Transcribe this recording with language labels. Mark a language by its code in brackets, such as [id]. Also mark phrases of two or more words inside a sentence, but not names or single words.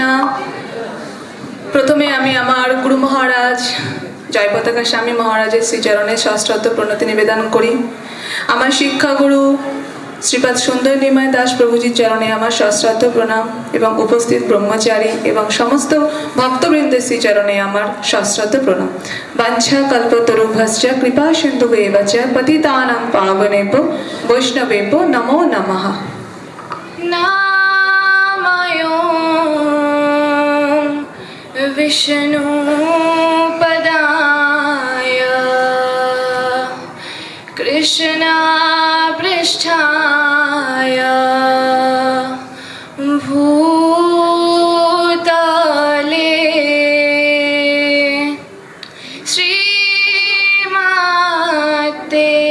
[bn] প্রথমে আমি আমার গুরু মহারাজ জয়পতাকা স্বামী মহারাজের শ্রীচরণে সশ্রদ্ধ প্রণতি নিবেদন করি। আমার শিক্ষাগুরু শ্রীপাদ সুন্দর নিমাই দাস প্রভুজির চরণে আমার সশ্রদ্ধ প্রণাম এবং উপস্থিত ব্রহ্মচারী এবং সমস্ত ভক্তবৃন্দের শ্রীচরণে আমার সশ্রদ্ধ প্রণাম। [sa] বাঞ্ছা কল্পতরুভ্যশ্চ কৃপা সিন্ধুভেব চ পতিতানাং পাবনেভ্যো বৈষ্ণবেভ্যো নমো নমঃ। विष्णुपदाय कृष्णापृष्ठाय भूतले श्रीमते